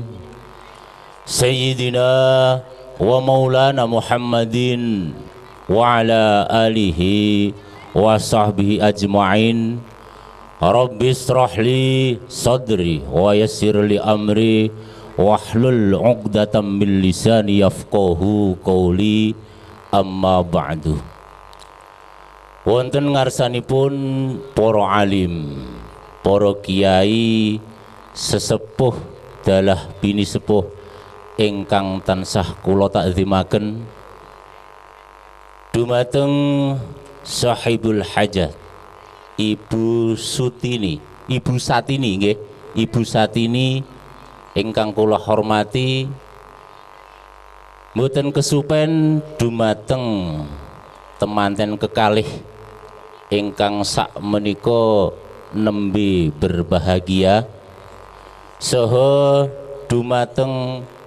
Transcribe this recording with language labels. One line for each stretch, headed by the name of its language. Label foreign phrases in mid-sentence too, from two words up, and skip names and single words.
Arabic: سيدنا و مولانا محمد و على آله و صحبه أجمعين. رب اشرحلي صدري و يسرلي أمري واحلل عقدة من لساني يفقهوا قولي. أما بعد.
Javanese: wonten ngarsanipun para alim, para kiai, sesepuh dalah bini sepuh ingkang tansah kula takzimaken, dumateng
Arabic: صاحب الحاجة
Javanese: Ibu Sutini, Ibu Satini nggih, Ibu Satini ingkang kula hormati, mboten kesupen dumateng temanten kekalih ingkang sak menika nembe berbahagia, saha dumateng